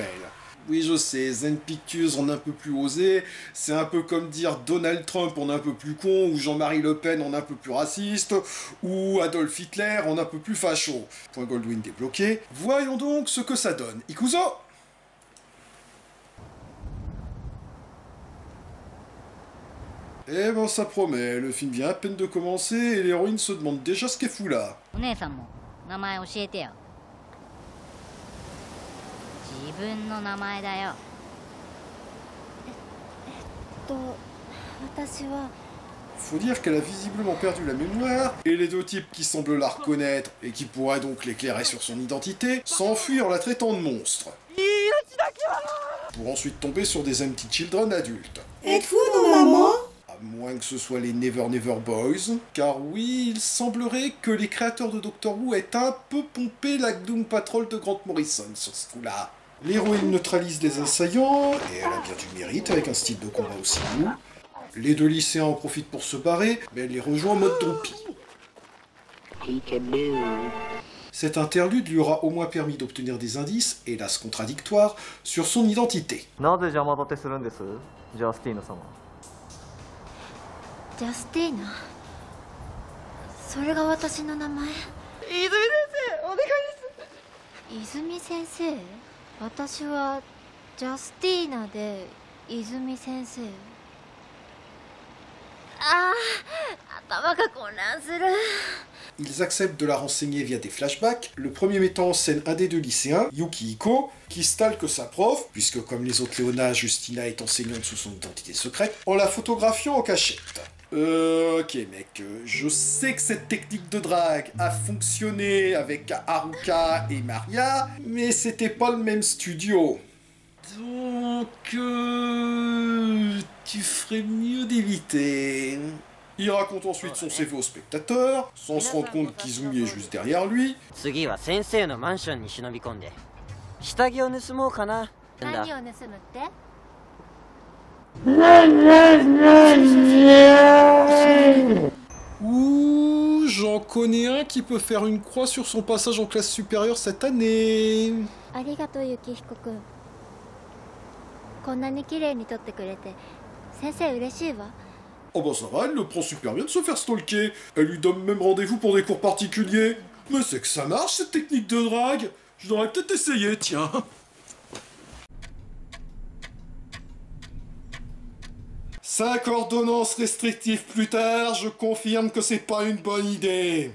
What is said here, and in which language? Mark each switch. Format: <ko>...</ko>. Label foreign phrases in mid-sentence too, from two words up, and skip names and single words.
<fr>Oui, je sais, Zen Pictures en un peu plus osé, c'est un peu comme dire Donald Trump en un peu plus con, ou Jean-Marie Le Pen en un peu plus raciste, ou Adolf Hitler en un peu plus facho. Point Goldwyn débloqué. Voyons donc ce que ça donne. Ikuzo! Eh ben ça promet, le film vient à peine de commencer et l'héroïne se demande déjà ce qu'elle fout là.</fr> <ja>自分の名前だよ。私は</ja> <fr>Faut dire qu'elle a visiblement perdu la mémoire, et les deux types qui semblent la reconnaître, et qui pourraient donc l'éclairer sur son identité, s'enfuient en la traitant de monstre. Pour ensuite tomber sur des</fr> <en>empty children</en> <fr>adultes. Êtes-vous nos mamans? À moins que ce soit les Never Never Boys, car oui, il semblerait que les créateurs de Doctor Who aient un peu pompé la Doom Patrol de Grant Morrison sur ce coup-là. L'héroïne neutralise les assaillants, et elle a bien du mérite avec un style de combat aussi doux. Les deux lycéens en profitent pour se barrer, mais elle les rejoint en mode Dompi. Cet interlude lui aura au moins permis d'obtenir des indices, hélas contradictoires, sur son identité.</fr> <ja>なぜ邪魔立てするんです、ジャスティーナ様。ジャスティーナ。それが私の名前。泉先生、お願いです。泉先生。私はジャスティーナで泉先生。ああ、頭が混乱する。</ja> <fr>Ils acceptent de la renseigner via des flashbacks, le premier mettant en scène un des deux lycéens, Yuki Iko, qui stalque sa prof, puisque comme les autres Léona, Justina est enseignante sous son identité secrète, en la photographiant en cachette. Ok mec, je sais que cette technique de drague a fonctionné avec Haruka et Maria, mais c'était pas le même studio. Donc, tu ferais mieux d'éviter. Il raconte ensuite son CV au spectateur, sans se rendre compte qu'Izumi est juste derrière lui.</fr> <ja>次は先生のマンションに忍び込んで下着を盗もうかな。何を盗むって？</ja> <fr>Ouh, j'en connais un qui peut faire une croix sur son passage en classe supérieure cette année.</fr> <ja>ありがとうユキヒコくん。こんなに綺麗に撮ってくれて先生嬉しいわ。</ja> <fr>Oh bah ça va, elle le prend super bien de se faire stalker. Elle lui donne même rendez-vous pour des cours particuliers. Mais c'est que ça marche cette technique de drague. Je devrais peut-être essayer, tiens. Cinq ordonnances restrictives plus tard, je confirme que c'est pas une bonne idée.</fr>